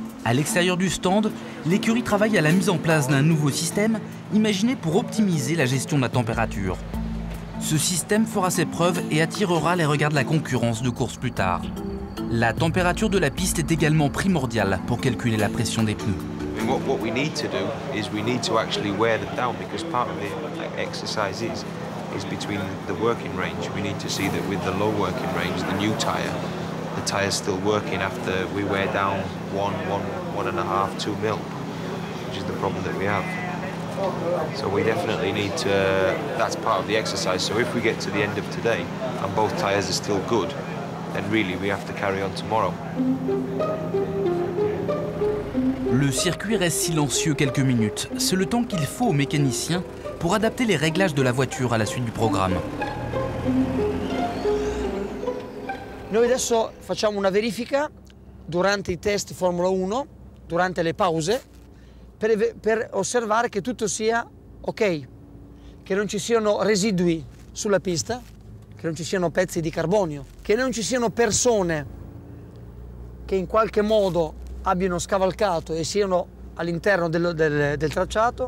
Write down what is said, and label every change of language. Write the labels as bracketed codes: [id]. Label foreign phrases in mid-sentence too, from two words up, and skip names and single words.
[fr] À l'extérieur du stand, l'écurie travaille à la mise en place d'un nouveau système imaginé pour optimiser la gestion de la température. Ce système fera ses preuves et attirera les regards de la concurrence de course plus tard. La température de la piste est également primordiale pour calculer la pression des pneus. [en] What we need to do is we need to actually wear them down, because part of the exercise is between the working range. We need to see that with the low working range, the new tyre, the tyre's still working after we wear down 1.5, 2 mil, which is the problem that we have. So we definitely need to, that's part of the exercise. So if we get to the end of today and both tyres are still good, then really we have to carry on tomorrow. [fr] Le circuit reste silencieux quelques minutes. C'est le temps qu'il faut aux mécaniciens pour adapter les réglages de la voiture à la suite du programme. [it] Noi adesso facciamo una verifica durante i test Formula 1, durante le pause, per osservare che tutto sia ok, che non ci siano residui sulla pista, che non ci siano pezzi di carbonio, che non ci siano persone che in qualche modo abbiano scavalcato e siano all'interno del tracciato.